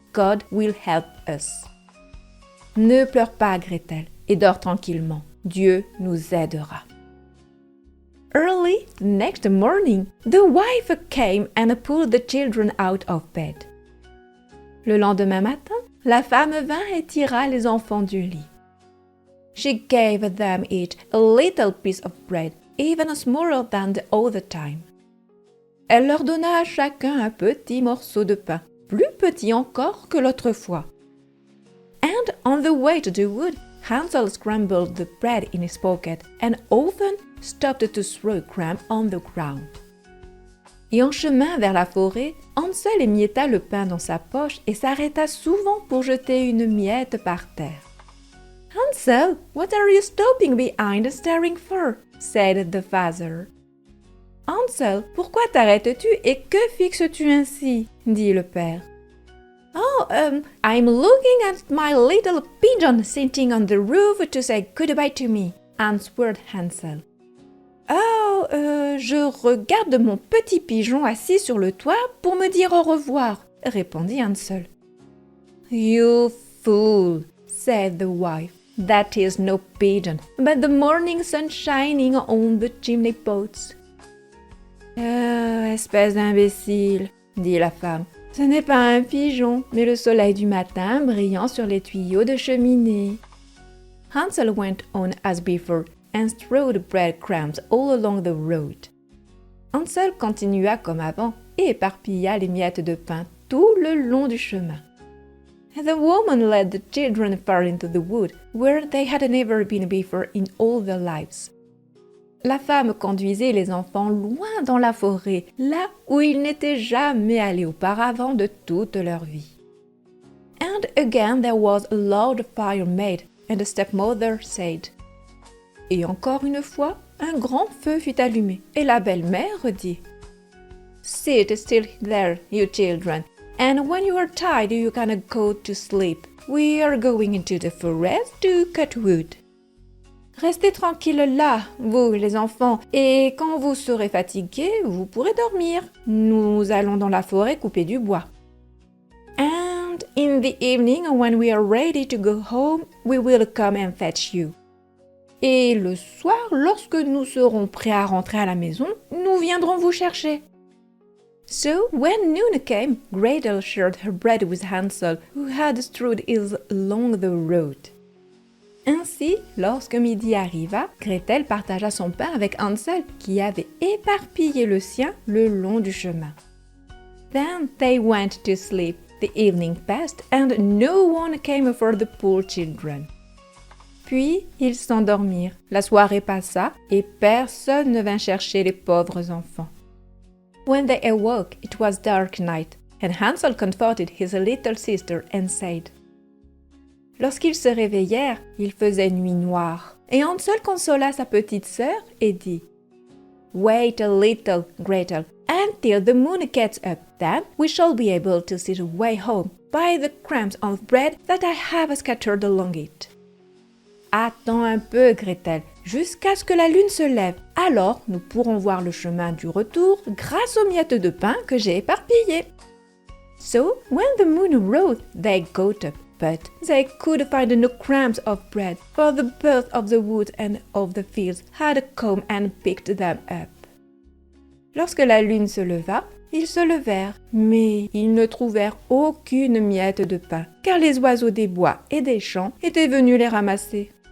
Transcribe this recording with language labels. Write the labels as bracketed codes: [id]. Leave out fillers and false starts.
[en] God will help us. [fr] » Ne pleure pas, Gretel, et dors tranquillement. Dieu nous aidera. [en] Early the next morning, the wife came and pulled the children out of bed. [fr] Le lendemain matin, la femme vint et tira les enfants du lit. [en] She gave them each a little piece of bread, even smaller than the other time. [fr] Elle leur donna à chacun un petit morceau de pain, plus petit encore que l'autre fois. [en] And on the way to the wood, Hansel scrambled the bread in his pocket and often stopped to throw a crumb on the ground. [fr] Et en chemin vers la forêt, Hansel émietta le pain dans sa poche et s'arrêta souvent pour jeter une miette par terre. [en] Hansel, what are you stopping behind and staring for? Said the father. [fr] Hansel, pourquoi t'arrêtes-tu et que fixes-tu ainsi? Dit le père. [en] Oh, I'm looking at my little pigeon sitting on the roof to say goodbye to me, answered Hansel. [fr] Oh, je regarde mon petit pigeon assis sur le toit pour me dire au revoir, répondit Hansel. [en] You fool, said the wife. That is no pigeon, but the morning sun shining on the chimney pots. [fr] Espèce d'imbécile, dit la femme. Ce n'est pas un pigeon, mais le soleil du matin brillant sur les tuyaux de cheminée. [en] Hansel went on as before and strewed breadcrumbs all along the road. [fr] Hansel continua comme avant et éparpilla les miettes de pain tout le long du chemin. [en] The woman led the children far into the wood, where they had never been before in all their lives. [fr] La femme conduisait les enfants loin dans la forêt, là où ils n'étaient jamais allés auparavant de toute leur vie. [en] And again there was a loud fire made, and the stepmother said. [fr] Et encore une fois, un grand feu fut allumé, et la belle-mère dit. [en] Sit still there, you children, and when you are tired you can go to sleep. We are going into the forest to cut wood. [fr] Restez tranquilles là, vous les enfants, et quand vous serez fatigués, vous pourrez dormir. Nous allons dans la forêt couper du bois. [en] And in the evening, when we are ready to go home, we will come and fetch you. [fr] Et le soir, lorsque nous serons prêts à rentrer à la maison, nous viendrons vous chercher. [en] So, when noon came, Gretel shared her bread with Hansel, who had strewed it along the road. [fr] Ainsi, lorsque midi arriva, Gretel partagea son pain avec Hansel, qui avait éparpillé le sien le long du chemin. [en] Then they went to sleep. The evening passed, and no one came for the poor children. [fr] Puis, ils s'endormirent. La soirée passa, et personne ne vint chercher les pauvres enfants. [en] When they awoke, it was dark night, and Hansel comforted his little sister and said, [fr] Lorsqu'ils se réveillèrent, il faisait nuit noire, et Hansel consola sa petite sœur et dit [en] Wait a little, Gretel, until the moon gets up, then we shall be able to see the way home by the crumbs of bread that I have scattered along it. [fr] Attends un peu, Gretel, jusqu'à ce que la lune se lève, alors nous pourrons voir le chemin du retour grâce aux miettes de pain que j'ai éparpillées. [en] So, when the moon rose, they got up. But they could find no crumbs of bread, for the birds of the wood and of the fields had come and picked them up. [fr] Lorsque la lune se leva, ils se levèrent, mais ils ne trouvèrent aucune miette de pain, car les oiseaux des bois et des champs étaient venus les ramasser.